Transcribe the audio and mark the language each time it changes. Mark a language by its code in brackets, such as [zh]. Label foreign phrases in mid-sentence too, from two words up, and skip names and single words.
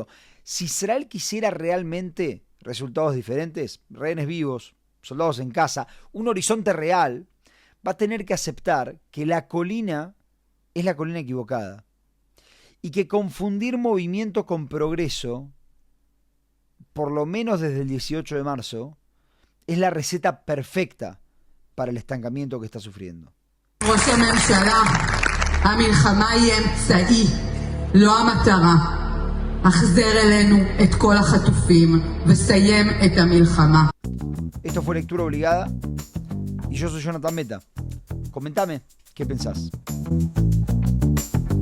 [es] Si Israel quisiera realmente resultados diferentes, rehenes vivos, soldados en casa, un horizonte real, va a tener que aceptar que la colina es la colina equivocada y que confundir movimiento con progreso, por lo menos desde el 18 de marzo, es la receta perfecta para el estancamiento que está sufriendo. [he] ראש הממשלה, המלחמה היא אמצעי, לא המטרה. החזר אלינו את כל החטופים וסיים את המלחמה. [es] Esto fue Lectura Obligada y yo soy Jonathan Meta. Comentame qué pensás.